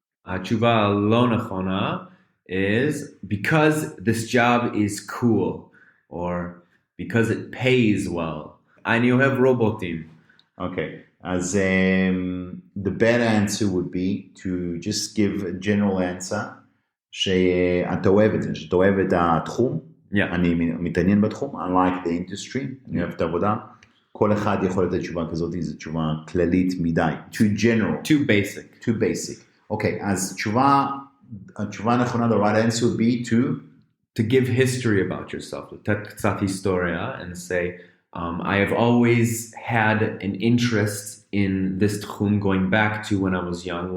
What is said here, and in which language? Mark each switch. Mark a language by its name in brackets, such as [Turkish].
[Hebrew] התשובה הלא נכונה [English] is because this job is cool, or because it pays well. [Hebrew] אני אוהב רובוטים. אוקיי, אז [English] the better answer would be to just give a general answer, [Hebrew] שאתה אוהב את זה, שאתה אוהב את התחום, אני מתעניין בתחום, [English] I like the industry, [Hebrew] אני אוהב את העבודה, כל אחד יכול לתת תשובה כזאת, זו תשובה כללית מדי, [English] too general. Too basic. [Hebrew] אוקיי, אז התשובה הנכונה, [English] the right answer would be to give history about yourself, [Hebrew] לתת קצת היסטוריה, [English] and say, I have always had an interest in this tchum going back to when I was young.